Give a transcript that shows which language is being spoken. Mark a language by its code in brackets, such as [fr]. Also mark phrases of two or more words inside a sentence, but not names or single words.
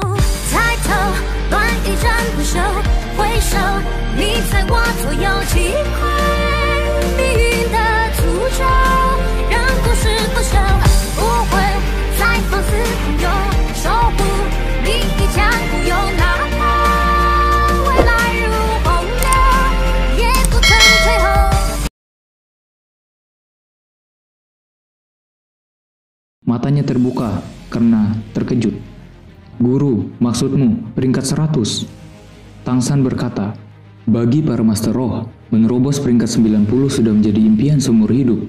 [zh] 抬头，乱一阵不朽，回首，你在我左右，击溃命运的诅咒，让故事不朽，不会再放肆朋友，守护你一腔孤勇，哪怕未来如洪流，也不曾退后。 [id] Matanya terbuka karena terkejut. Guru, maksudmu peringkat 100? Tangsan berkata, bagi para Master Roh, menerobos peringkat 90 sudah menjadi impian seumur hidup.